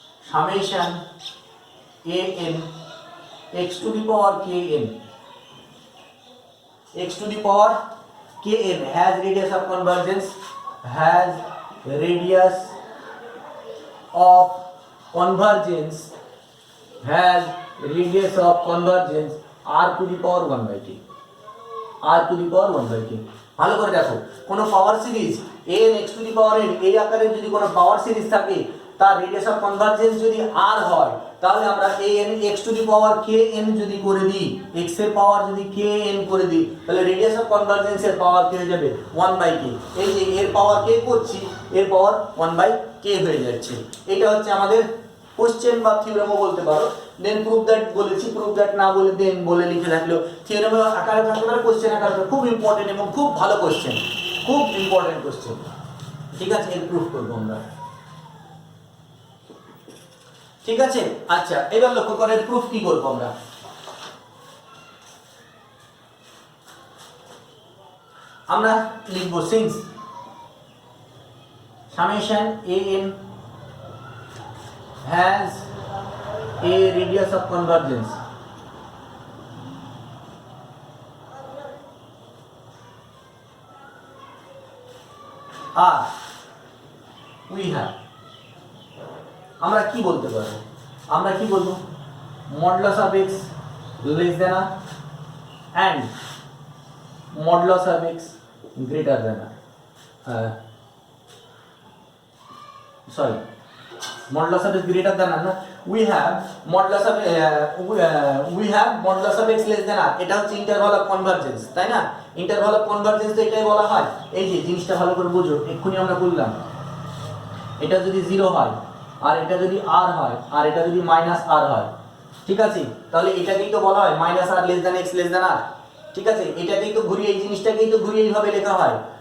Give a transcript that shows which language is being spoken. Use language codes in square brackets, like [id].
[en] summation an x to the power kn, x to the power kn has radius of convergence, has radius of convergence, has radius of convergence r to the power 1 by t, r to the power 1 by t। [bn] ভালো করে দেখো, কোন power series an x to the power n এই আকারে যদি কোন power series থাকে, তার রেডিয়াস অফ কনভারজেন্স যদি r হয়, তাহলে আমরা an x to the power kn যদি করে দিই, x এর পাওয়ার যদি kn করে দিই, তাহলে রেডিয়াস অফ কনভারজেন্সের পাওয়ার কি হয়ে যাবে 1 বাই k, এই যে এর পাওয়ার k করছি, এর পাওয়ার 1 বাই k হয়ে যাচ্ছে। এটা হচ্ছে আমাদের কোশ্চেন বা থিওরেমও বলতে পারো। দেন প্রুফ দ্যাট বলেছি, প্রুফ দ্যাট না বলে দেন বলে লিখে রাখলো, থিওরেমের আকারে থাকতে পারে, কোশ্চেন আকারে, খুব ইম্পর্টেন্ট এবং খুব ভালো কোশ্চেন, খুব ইম্পর্টেন্ট কোশ্চেন। ঠিক আছে, এর প্রুফ করবো আমরা। ঠিক আছে, আচ্ছা এবার লক্ষ্য করে প্রুফ কি করবো আমরা। আমরা লিখবো since [en] summation an has a radius of convergence r we have, [bn] আমরা কি বলতে পারবো, আমরা কি বলবো, [en] modulus of x less than r and modulus of x greater than r, sorry, modulus of x greater than r না, we have modulus of we have modulus of x less than r, [bn] এটা হচ্ছে interval of convergence, তাই না? Interval of convergence তো এটাই বলা হয়। এই যে জিনিসটা ভালো করে বুঝো, এক্ষুনি আমরা বললাম এটা যদি 0 হয় আর এটা যদি r হয় আর এটা যদি মাইনাস r হয়, ঠিক আছে, তাহলে এটাকেই তো বলা হয় minus r less than x less than r। ঠিক আছে, এটাকেই তো ঘুরিয়ে, এই জিনিসটাকেই তো ঘুরিয়ে এইভাবে লেখা হয়।